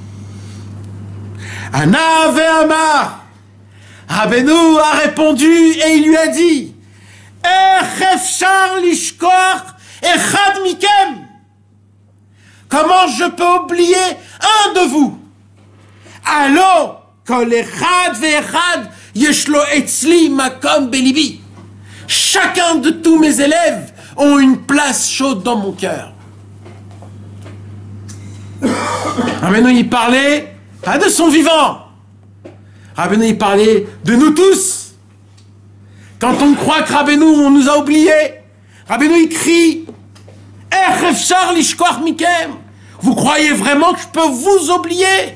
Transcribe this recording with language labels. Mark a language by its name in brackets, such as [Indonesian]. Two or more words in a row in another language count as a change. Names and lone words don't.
[Hebrew] ענה ואמר. [French] Rabbeinu a répondu et il lui a dit, comment je peux oublier un de vous? Allo, [Hebrew] כל אחד ואחד יש לו אצלי מקום בליבי. [French] Chacun de tous mes élèves ont une place chaude dans mon cœur. Rabbeinu, il parlait pas de son vivant. Rabbeinu, il parlait de nous tous. Quand on croit que Rabbeinu, on nous a oubliés, Rabbeinu, il crie, vous croyez vraiment que je peux vous oublier?